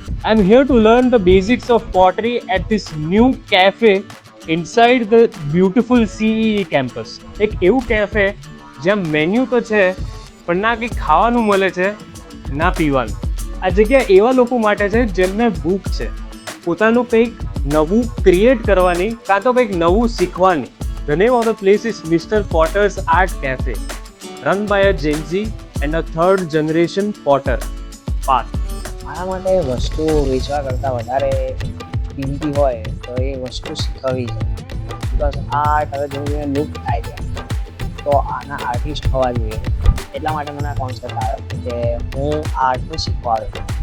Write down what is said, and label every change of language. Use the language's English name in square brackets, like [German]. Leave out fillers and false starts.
[English] I'm here to learn the basics of pottery at this new cafe inside the beautiful CEE campus. [Gujarati] એક એવું cafe જ્યાં menu તો છે પણ ના કંઈક ખાવાનું મળે છે ના પીવાનું. આ જગ્યા એવા લોકો માટે છે જેમને ભૂખ છે પોતાનું કંઈક નવું ક્રિએટ કરવાની કાં તો કંઈક નવું શીખવાની. [English] The name of the place is Mr. Potter's Art Cafe, run by a Gen Z and a third generation potter. Path. [Gujarati] મારા માટે વસ્તુ વેચવા કરતાં વધારે કિંમતી હોય તો એ વસ્તુ શીખવવી છે. બિકોઝ આર્ટ હવે ધીમે ધીમે લુપ્ત થાય છે તો આના આર્ટિસ્ટ હોવા જોઈએ. એટલા માટે મને આ કોન્સેપ્ટ આવ્યો કે હું આર્ટને શીખવાડું.